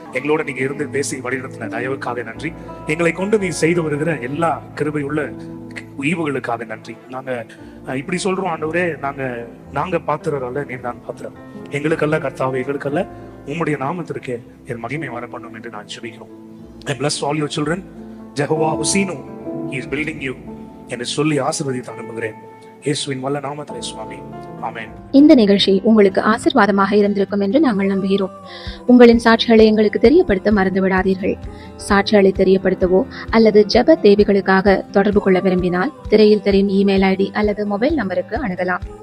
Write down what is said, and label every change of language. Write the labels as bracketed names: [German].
[Tamil] எங்களோட நீங்க இருந்து பேசி வழிநடத்தின தயவுக்காக நன்றி. எங்களை கொண்டு நீ செய்து வருகிற எல்லா கிருபை உள்ள ஈவுகளுக்காக நன்றி. நாங்க இப்படி சொல்றோம் ஆண்டவரே, நாங்க பாத்திரர் அல்ல, நீர் தான் பாத்திரம். எங்களுக்கல்ல கர்த்தாவே, எங்களுக்கல்ல, உம்முடைய நாமத்திற்கு என் மகிமை வர பண்ணும் என்று நான் ஜெபிக்கிறோம். [English] I bless all your children. Jehovah Hosseinu, he is building you [Tamil] என்று சொல்லி ஆசீர்வதித்து அனுப்புகிறேன். இயேசுவின் வல்ல நாமத்திலே சுவாமி, ஆமென். இந்த நிகழ்ச்சி உங்களுக்கு ஆசீர்வாதமாக இருந்திருக்கும் என்று நாங்கள் நம்புகிறோம். உங்களின் சாட்சிகளை எங்களுக்கு தெரியப்படுத்த மறந்து விடாதீர்கள். சாட்சிகளை தெரியப்படுத்தவோ அல்லது ஜெப தேவைகளுக்காக தொடர்பு கொள்ள விரும்பினால் திரையில் தெரியும் இமெயில் ஐடி அல்லது மொபைல் நம்பருக்கு அணுகலாம்.